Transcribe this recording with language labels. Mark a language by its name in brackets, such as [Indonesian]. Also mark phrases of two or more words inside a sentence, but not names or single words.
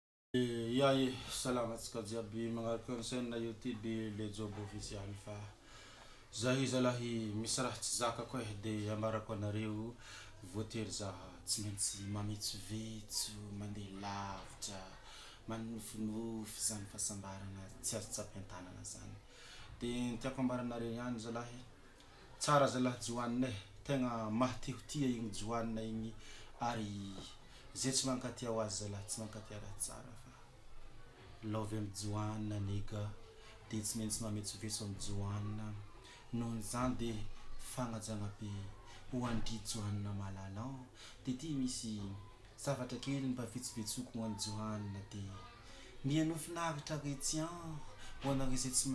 [Malagasy] Yaye, salamat jiaby magnaraka ny chaîne YouTube LeJoBy official fa zaho zalahy misy raha tsy zakako de amarako anareo voatery zaha tsy maintsy mametsovetso mandeha lavitra manofinofy zany fahasambarana tsy azo tsapain-tanana zany de tiako ambaranareo ihany zalahy tsara zalahy Johane tegna mahatihotia igny Johane igny ary zay tsy mankatia ho azy zalahy tsy mankatia raha tsara fa love am Johane nigga de tsy maintsy mametsovetso am Johane noho zany de fagnajagna be ho andry Johane Malalako de ty misy zavatra kely mba vetsovetsoko ho an'ny Johane de mianofinavitra ke tian ho anao izay tsy